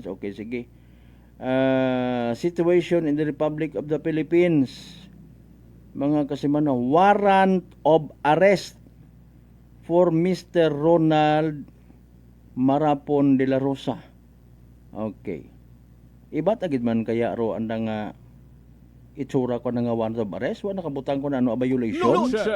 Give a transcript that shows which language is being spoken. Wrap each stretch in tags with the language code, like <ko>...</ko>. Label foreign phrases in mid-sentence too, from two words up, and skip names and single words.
<tl>Okay, sige.</tl> <en>Situation in the Republic of the Philippines.</en> <akl>Mga kasimano,</akl> <en>warrant of arrest for Mr. Ronald Marapon de la Rosa. Okay.</en> <akl>Iba tagid man kaya ro andang itsura ko nga</akl> <en>warrant of arrest,</en> <akl>wa nakabutang ko na ano violation.</akl>